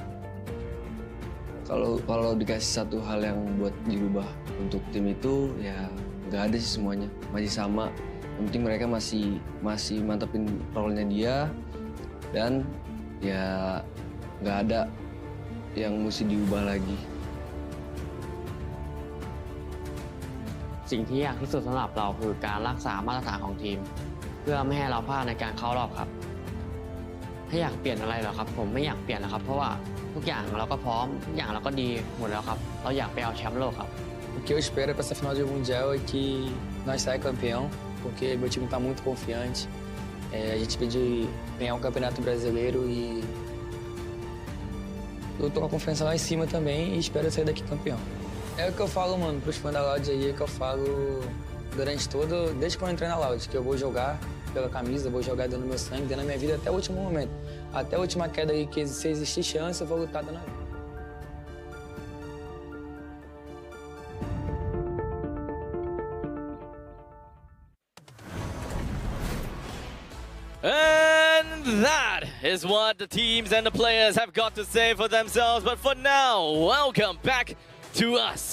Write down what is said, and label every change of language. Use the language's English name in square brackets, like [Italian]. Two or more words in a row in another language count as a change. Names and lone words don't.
[Indonesian] Kalau dikasih satu hal yang buat dirubah untuk tim itu ya nggak ada sih semuanya masih sama. Yang penting mereka masih mantepin role-nya dia dan ya nggak ada yang mesti diubah lagi. [Thai] สิ่งที่ยากที่สุดสำหรับเราคือการรักษามาตรฐานของทีมเพื่อไม่ให้เราพลาดในการเข้ารอบครับถ้าอยากเปลี่ยนอะไรหรอครับผมไม่อยากเปลี่ยนนะครับเพราะว่าทุกอย่างเราก็พร้อมทุกอย่างเราก็ดีหมดแล้วครับเราอยากไปเอาแชมป์โลกครับ [Portuguese] O que eu espero para essa final de mundial é que nós saia campeão, porque meu time está muito confiante. A gente pede ganhar um campeonato brasileiro e eu tô com a confiança lá em cima também e espero sair daqui campeão. É o que eu falo, mano, pros fãs da Loud aí, é que eu falo durante desde quando eu entrei na Loud, que eu vou jogar pela camisa, vou jogar dando meu sangue, dando a minha vida até o último momento. Até a última queda aí, que se existir chance, eu vou lutar dando a vida. [English] And that is what the teams and the players have got to say for themselves. But for now, welcome back to us.